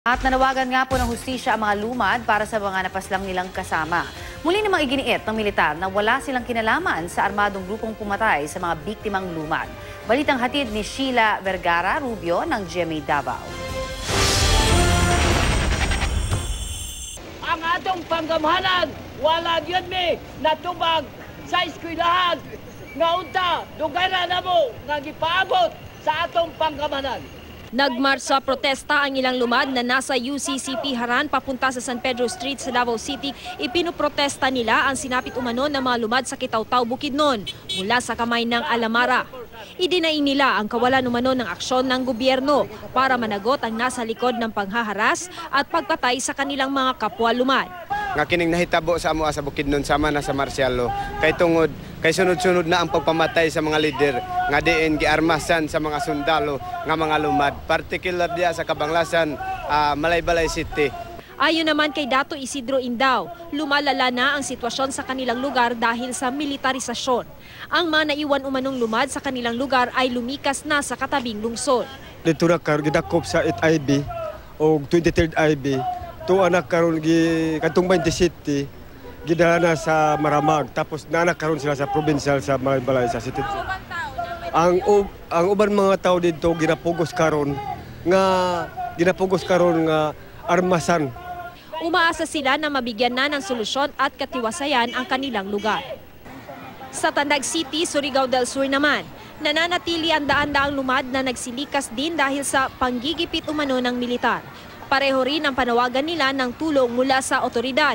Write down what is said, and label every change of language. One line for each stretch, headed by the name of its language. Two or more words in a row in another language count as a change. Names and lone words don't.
Filipino: At nanawagan nga po ng hustisya ang mga lumad para sa mga napaslang nilang kasama. Muli namang iginiit ng militar na wala silang kinalaman sa armadong grupong pumatay sa mga biktimang lumad. Balitang hatid ni Sheila Vergara Rubio ng GMA Davao.
Cebuano: Ang atong panggamhanan, wala gyud mi natubag sa eskwelahan. Nga unta, dugara na mo nga gipaabot sa atong panggamhanan.
Filipino: Nagmarsa protesta ang ilang lumad na nasa UCCP Haran papunta sa San Pedro Street sa Davao City. Ipinoprotesta nila ang sinapit umano ng mga lumad sa Kitaw-Taw, Bukidnon mula sa kamay ng Alamara. Idinaing nila ang kawalan umano ng aksyon ng gobyerno para managot ang nasa likod ng panghaharas at pagpatay sa kanilang mga kapwa lumad.
Cebuano: Nga kining nahitabo sa amoa sa Bukidnon sama na sa Marcialo kay tungod kay sunod-sunod na ang pagpamatay sa mga lider nga diin giarmasan sa mga sundalo nga mga lumad, particular diya sa Kabanglasan, Malaybalay City.
Filipino: Ayon naman kay Dato Isidro Indao, lumalala na ang sitwasyon sa kanilang lugar dahil sa militarisasyon. Ang mga naiwan umanong lumad sa kanilang lugar ay lumikas na sa katabing lungsod.
Cebuano: Dito na karon gidakop sa 8 IB o 23rd IB. Tu anak karon gi katong 20 city gidala na sa Maramag tapos naanak karon sila sa provincial sa Malaybalay sa city. Ang uban mga tao dito ginapugos karon nga armasan.
Filipino: Umaasa sila na mabigyan na ng solusyon at katiwasayan ang kanilang lugar. Sa Tandag City, Surigao del Sur naman, nananatili ang daan-daang lumad na nagsilikas din dahil sa panggigipit umano ng militar. Pareho rin ang panawagan nila ng tulong mula sa otoridad.